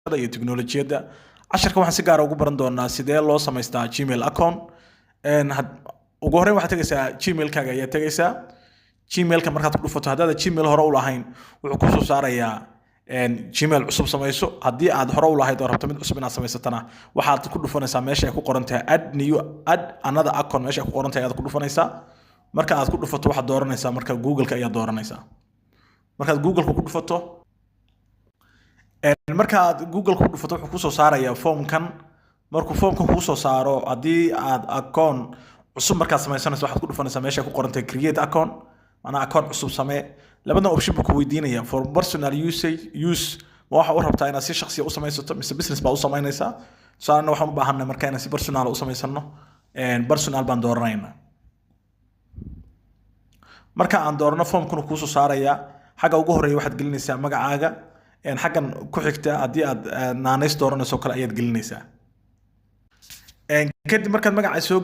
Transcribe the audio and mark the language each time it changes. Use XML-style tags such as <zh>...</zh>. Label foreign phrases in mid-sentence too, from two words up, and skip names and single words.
<so>iyo teknolojiyadda casharka waxaan si gaar ah ugu baran doonaa sidee loo samaystaa</so> <en>Gmail account</en> <so>ugu horreyn waxaad tagaysaa Gmail-kaaga ayaa tagaysaa Gmail-ka markaad ku dhufato haddaad Gmail hore u lahayn wuxuu ku soo saarayaa Gmail cusub samayso haddii aad hore u lahayd oo rabto mid cusub inaad samaysatana waxaad ku dhufanaysaa meesha ay ku qoran tahay</so> <en>add another account</en> <so>meesha ay ku qoran tahay aad ku dhufanaysaa marka aad ku dhufato waxaad dooranaysaa marka Google-ka ayaa dooranaysaa markaad Google-ka ku dhufato marka aad Google-ka ku dhufato wuxuu ku soo saarayaa form-kan markuu form-kan ku soo saaro haddii aad account cusub markaad samaysanayso waxaad ku dhufanaysaa meesha ay ku qoran tahay</so> <en>create account</en> <so>ana account cusub samee labada option buu ku weydiinaya</so> <en>for personal use</en> <so>waxa uu rabtaa inaad si shakhsi ah u samaysato mise business baa u samaynaysaa saarna waxaan u baahanay markaa inaad si personal u samaysano personal baan dooranaynaa marka aan doorno form-kan ku soo saaraya xagga ugu horeeya waxaad gelinaysaa magacaaga xaggan ku xigta haddii aad naanays dooranayso kale ayaad gelinaysaa kadib markaad magaca soo</so>